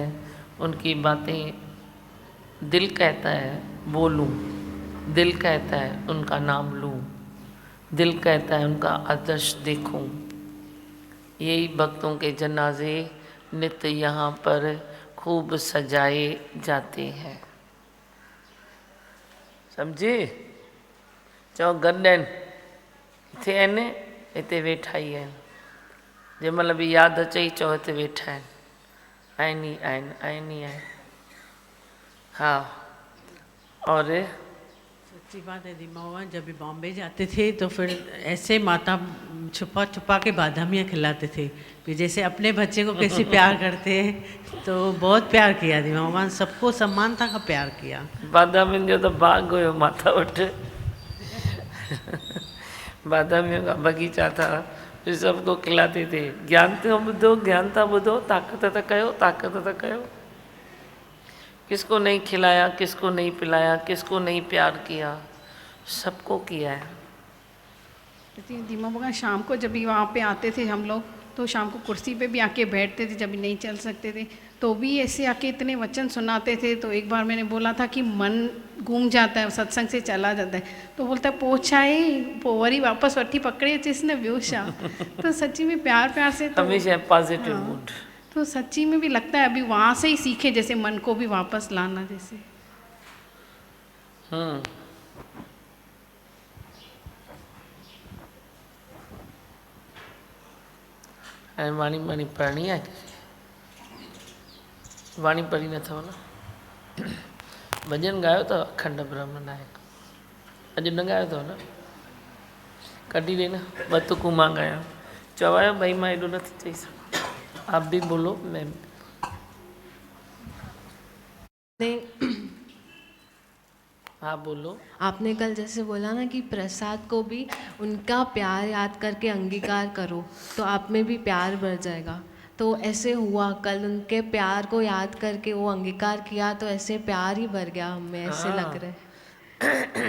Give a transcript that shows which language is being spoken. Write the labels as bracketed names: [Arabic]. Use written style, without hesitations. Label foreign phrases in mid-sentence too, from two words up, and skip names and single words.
[Hindi] उनकी बातें दिल कहता है बोलूं, दिल कहता है उनका नाम लूं, दिल कहता है उनका आदर्श देखूं। यही भक्तों के जनाजे नित्य यहाँ पर खूब सजाए जाते हैं। समझे? [Sindhi] चओ गॾु आहिनि, हिते आहिनि, हिते वेठा ई आहिनि। जंहिं महिल बि यादि अचे चओ हिते वेठा आहिनि, आहिनि ई आहिनि, आहिनि ई आहिनि। [Hindi] हा और सच्ची बात है दीमा भगवान, जब भी बॉम्बे जाते थे तो फिर ऐसे माता छुपा छुपा के बादामियाँ खिलाते थे कि जैसे अपने बच्चे को कैसे प्यार करते हैं। तो बहुत प्यार किया दीमा भगवान, सबको समानता का प्यार किया। [Sindhi] बादामियुनि जो त बाग हुयो माता वटि। [Hindi] बादामियों का बगीचा था, फिर सबको खिलाते थे। [Sindhi] ज्ञान तो ॿुधो, ज्ञान था ॿुधो, ताक़त त कयो, ताक़त त कयो। [Hindi] किसको नहीं खिलाया, किसको नहीं पिलाया, किसको नहीं प्यार किया, सबको किया है। दीमा बगान शाम को जब भी वहाँ पे आते थे हम लोग, तो शाम को कुर्सी पे भी आके बैठते थे, जब भी नहीं चल सकते थे तो भी ऐसे आके इतने वचन सुनाते थे। तो एक बार मैंने बोला था कि मन घूम जाता है, सत्संग से चला जाता है, तो बोलता है पोछाए पोवरी वापस वठी पकड़े जिसने व्यूशा। तो सच्ची में प्यार प्यार से तो हमेशा पॉजिटिव मूड। तो सच्ची में भी लगता है अभी वहाँ से ही सीखे, जैसे मन को भी वापस लाना जैसे। [Sindhi] ऐं वाणी वाणी पढ़णी आहे, वाणी पढ़ी न अथव न? भॼन ॻायो अथव अखंड ब्रह्म नायक? अॼु न ॻायो अथव न? कढी ॾे न, ॿ तुकूं मां ॻायां। चवायो भई मां एॾो नथी चई सघां, [Hindi] आप भी बोलो मैं हाँ बोलो। आपने कल जैसे बोला ना कि प्रसाद को भी उनका प्यार याद करके अंगीकार करो तो आप में भी प्यार बढ़ जाएगा। तो ऐसे हुआ, कल उनके प्यार को याद करके वो अंगीकार किया तो ऐसे प्यार ही भर गया हमें, ऐसे लग रहा है।